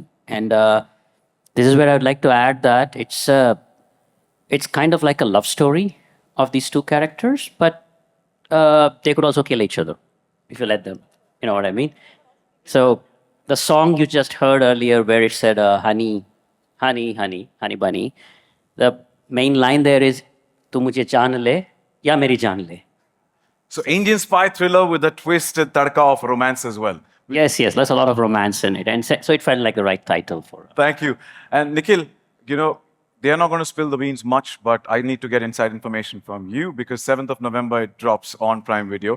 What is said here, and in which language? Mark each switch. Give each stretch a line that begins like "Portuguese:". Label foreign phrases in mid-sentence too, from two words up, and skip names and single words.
English: And this is where I'd like to add that it's kind of like a love story of these two characters, but they could also kill each other if you let them. You know what I mean? So the song you just heard earlier, where it said "honey, honey, honey, honey bunny," the main line there is
Hindi: "तू मुझे जान ले या मेरी जान ले."
English: So Indian spy thriller with a twisted tadka of romance as well. Yes, there's a lot of romance in it, and so it felt like the right title for it. Thank you. And Nikhil, they are not going to spill the beans much, but I need to get inside information from you because 7th of November it drops on Prime Video.